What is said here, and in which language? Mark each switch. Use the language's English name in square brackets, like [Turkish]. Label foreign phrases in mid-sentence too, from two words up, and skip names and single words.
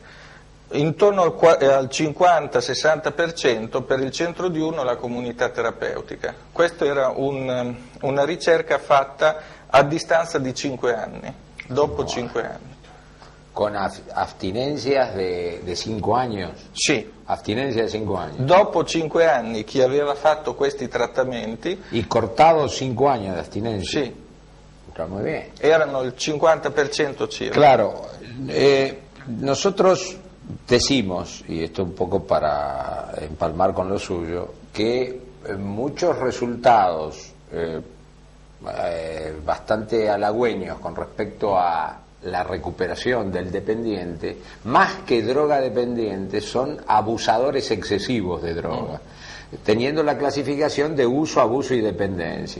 [Italian] Intorno al 50-60% per il centro diurno e la comunità terapeutica. Questa era una ricerca fatta a distanza di 5 anni, dopo 5 anni. [Spanish] Con abstinencias de 5 años? [Italian] Sì. [Spanish] Abstinencia de 5 años. [Italian] Dopo 5 anni chi aveva fatto questi trattamenti... [Spanish] ¿Y cortado 5 años de abstinencia? [Italian] Sì. [Spanish] Está muy bien. [Italian] Erano il 50% circa. [Spanish] Claro, nosotros decimos, y esto un poco para empalmar con lo suyo, que muchos resultados bastante halagüeños con respecto a la recuperación del dependiente, más que droga dependiente, son abusadores excesivos de droga, teniendo la clasificación de uso, abuso y dependencia.